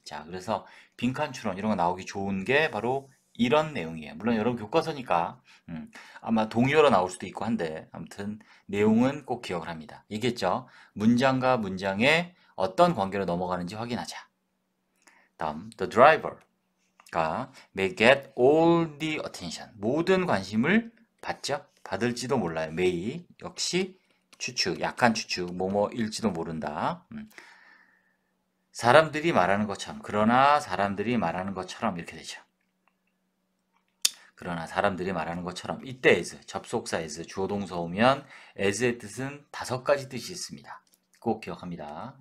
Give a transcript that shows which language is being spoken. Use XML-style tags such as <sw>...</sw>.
<ko>자, 그래서 빈칸 추론 이런 거 나오기 좋은 게 바로 이런 내용이에요. 물론 여러분 교과서니까 아마 동의어로 나올 수도 있고 한데 아무튼 내용은 꼭 기억을 합니다. 얘기했죠? 문장과 문장의 어떤 관계로 넘어가는지 확인하자. 다음,</ko> <en>the driver. may get all the attention.</en> <ko>모든 관심을 받죠? 받을지도 몰라요. may 역시 추측, 약한 추측, 뭐뭐일지도 모른다. 사람들이 말하는 것처럼, 그러나 사람들이 말하는 것처럼 이렇게 되죠. 그러나 사람들이 말하는 것처럼 이때 as, 접속사 as, 주어 동사 오면 as의 뜻은 5가지 뜻이 있습니다. 꼭 기억합니다.</ko>